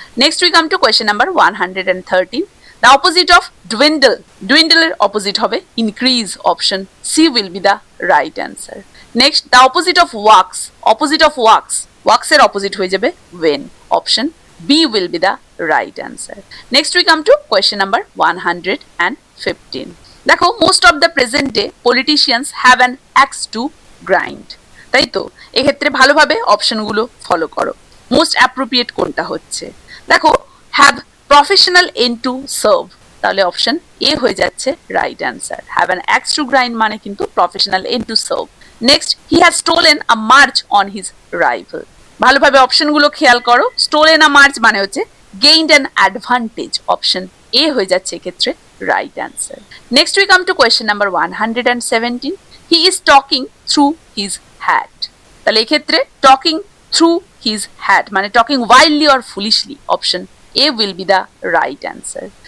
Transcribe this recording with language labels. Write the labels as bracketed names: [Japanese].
[English] Next we come to question number 113. The opposite of dwindle. [Bangla] ডুইন্ডলের opposite হবে increase, [English] Option C will be the right answer. Next the opposite of wax. Opposite of wax, ওয়াক্সের opposite [Bangla] হয়ে যাবে [English] Wane, option B will be the right answer. Next we come to question number 115. দেখো, most of the present day politicians have an axe to grind. [Bangla] তাই তো, এক্ষেত্রে ভালোভাবে অপশনগুলো follow করো, most appropriate কোনটা হচ্ছে। দেখো, [English] have professional end to serve, [Bangla] তাহলে অপশন এ হয়ে যাচ্ছে right answer. [English] have an axe to grind মানে কিন্তু professional end to serve. Next, he has stolen a march on his rival. [Bangla] ভালোভাবে অপশনগুলো খেয়াল করো, স্টোলেন আ মার্চ মানে হচ্ছে gained an advantage, option A হয়ে যাচ্ছে এক্ষেত্রে right answer. [English] Next we come to question number 117. He is talking through his hat. [Bangla] তাহলে এক্ষেত্রে [English] Talking through his hat মানে talking wildly or foolishly, option A will be the right answer.